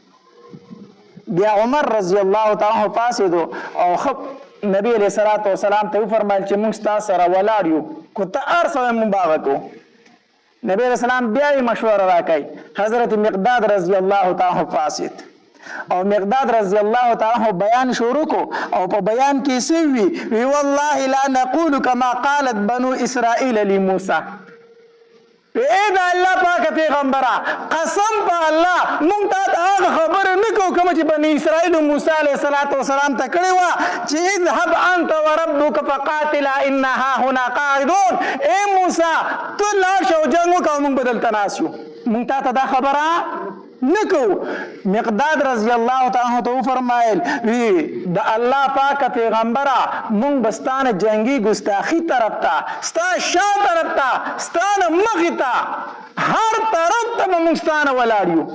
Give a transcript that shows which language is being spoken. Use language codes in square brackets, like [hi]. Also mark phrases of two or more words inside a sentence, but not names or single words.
[ps] بیا عمر [ar] رضی الله تعالی عنه [ps] پاڅېدو او نبی [ar] علیه السلام [ps] ته وفرمایل چې مونږ ستا سره ولاړ یو که ته هر څه وایې مونږ به هغه کوو نبی [ar] علیه السلام [ps] بیا یې مشوره راکوي حضرت مقداد [ar] رضی الله تعالی عنه [ps] پاڅېد او مقداد [ar] رضی الله تعالی عنہ [ps] بیان شروع کو او په بیان کې څه وی [ar] والله لا نقول كما قالت بنو اسرائيل لموسى [ps] اے دا الله پاک پیغمبره قسم په الله مونږ ته هغه خبره نه کوو کوم چې بني اسرائیل موسی [ar] علیه السلام [ps] ته کړې وه چې [ar] اذهب انت وربك فقاتلا انا هاهنا قاعدون [ps] اے موسی ته لاړ شه او جنګ وکړه موږ به دلته ناست یو مونږ ته دا خبره نکو. مقداد [ar] رضی الله تعالی عنہ [ps] فرمایل وی د الله پاک پیغمبره مونږ بستانه جنگي ګستاخی طرف ته ستا شا طرف ته ستانه مخې ته هر طرف ته مونږ ستانه ولاړ یو.